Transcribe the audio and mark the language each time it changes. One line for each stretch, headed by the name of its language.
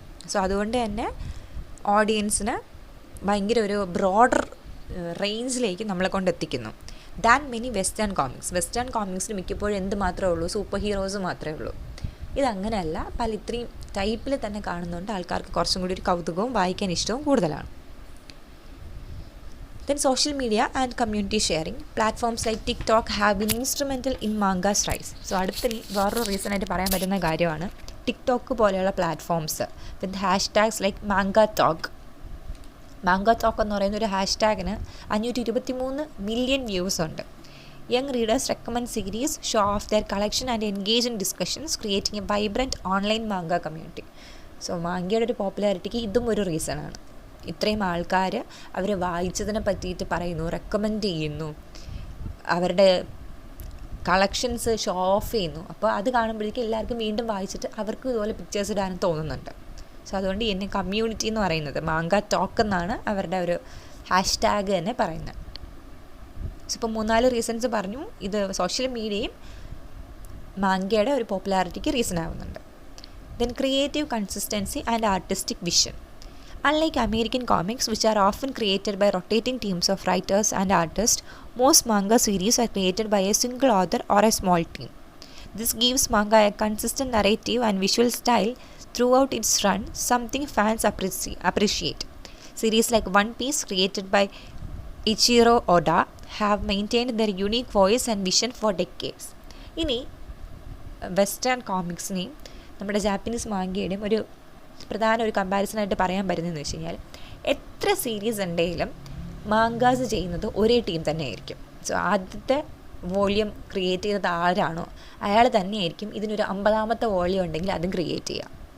Malayalam: So അതുകൊണ്ട് തന്നെ ഓഡിയൻസിന് ഭയങ്കര ഒരു ബ്രോഡർ റേഞ്ചിലേക്ക് നമ്മളെ കൊണ്ടെത്തിക്കുന്നു
English: Than many western comics.
Malayalam: Western കോമിക്സിന് മിക്കപ്പോഴും എന്ത് മാത്രമേ ഉള്ളൂ, സൂപ്പർ ഹീറോസ് മാത്രമേ ഉള്ളൂ. ഇതങ്ങനെയല്ല, പല ഇത്രയും ടൈപ്പിൽ തന്നെ കാണുന്നുണ്ട്. ആൾക്കാർക്ക് കുറച്ചും കൂടി ഒരു കൗതുകവും വായിക്കാൻ ഇഷ്ടവും കൂടുതലാണ്.
English: Then social media and community sharing. Platforms like TikTok have been instrumental in manga's rise.
Malayalam: So അടുത്ത വേറൊരു റീസൺ ആയിട്ട് പറയാൻ പറ്റുന്ന കാര്യമാണ് ടിക്ടോക്ക് പോലെയുള്ള പ്ലാറ്റ്ഫോംസ്
English: With hashtags like manga talk.
Malayalam: Manga talk എന്ന് പറയുന്ന ഒരു ഹാഷ്ടാഗിന് 523 മില്യൺ വ്യൂസ് ഉണ്ട്.
English: Young readers recommend series, show off their collection and engage in discussions, creating a vibrant online manga community.
Malayalam: So മാങ്കയുടെ ഒരു പോപ്പുലാരിറ്റിക്ക് ഇതും ഒരു റീസണാണ്. ഇത്രയും ആൾക്കാർ അവർ വായിച്ചതിനെ പറ്റിയിട്ട് പറയുന്നു, റെക്കമെൻഡ് ചെയ്യുന്നു, അവരുടെ കളക്ഷൻസ് ഷോ ഓഫ് ചെയ്യുന്നു. അപ്പോൾ അത് കാണുമ്പോഴേക്കും എല്ലാവർക്കും വീണ്ടും വായിച്ചിട്ട് അവർക്കും ഇതുപോലെ പിക്ചേഴ്സ് ഇടാനും തോന്നുന്നുണ്ട്. സോ അതുകൊണ്ട് എന്നെ കമ്മ്യൂണിറ്റി എന്ന് പറയുന്നത് മാങ്ക ടോക്ക് എന്നാണ് അവരുടെ ഒരു ഹാഷ്ടാഗ് തന്നെ പറയുന്നത്. സോ ഇപ്പോൾ 3-4 റീസൺസ് പറഞ്ഞു. ഇത് സോഷ്യൽ മീഡിയയും മാങ്കയുടെ ഒരു പോപ്പുലാരിറ്റിക്ക് റീസൺ ആവുന്നുണ്ട്.
English: Then creative consistency and artistic vision. Unlike American comics, which are often created by rotating teams of writers and artists, most manga series are created by a single author or a small team. This gives manga a consistent narrative and visual style throughout its run, something fans appreciate. Series like One Piece, created by Ichiro Oda, have maintained their unique voice and vision for decades.
Malayalam: ഇനി western കോമിക്സിനെയും നമ്മുടെ Japanese മാങ്കയുടെയും ഒരു പ്രധാന ഒരു കമ്പാരിസണായിട്ട് പറയാൻ പറ്റുന്നതെന്ന് വെച്ച് കഴിഞ്ഞാൽ എത്ര സീരീസ് ഉണ്ടെങ്കിലും മാങ്കാസ് ചെയ്യുന്നത് ഒരേ ടീം തന്നെ ആയിരിക്കും. സോ ആദ്യത്തെ വോള്യൂം ക്രിയേറ്റ് ചെയ്തത് ആരാണോ അയാൾ തന്നെയായിരിക്കും ഇതിനൊരു 50ാമത്തെ വോള്യൂം ഉണ്ടെങ്കിൽ അതും ക്രിയേറ്റ് ചെയ്യുക.